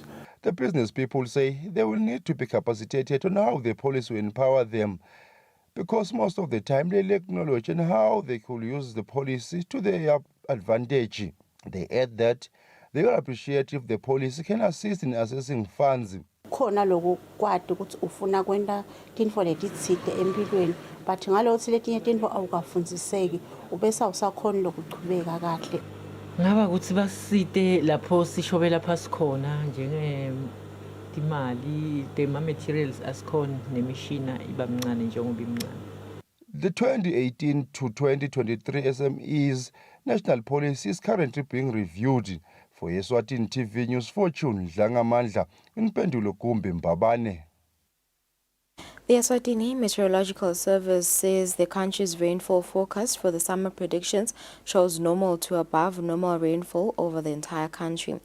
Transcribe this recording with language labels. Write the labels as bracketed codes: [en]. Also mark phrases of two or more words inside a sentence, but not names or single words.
[en] The business people say they will need to be capacitated on how the policy will empower them, because most of the time they lack knowledge on how they could use the policy to their advantage. They add that they will appreciate if the policy can assist in assessing funds. [ss] Khona lokho kwade ukuthi ufuna kwenda tinfo letitsite empilweni, but ngalothi letinye tinfo awukafundziseki ubese awusakhona lokuchubeka kahle. Ngaba ukuthi basite lapho sishobela phasi khona njenge imali [en] the materials [ss] asikhona nemishina ibamncane njengoba imncane. [en] The 2018 to 2023 SMEs national policy is currently being reviewed. For Eswatini TV News, Fortune Dlangamandla, in Pendulo Kumbi, Mbabane. The Eswatini Meteorological Service says the country's rainfall forecast for the summer predictions shows normal to above normal rainfall over the entire country.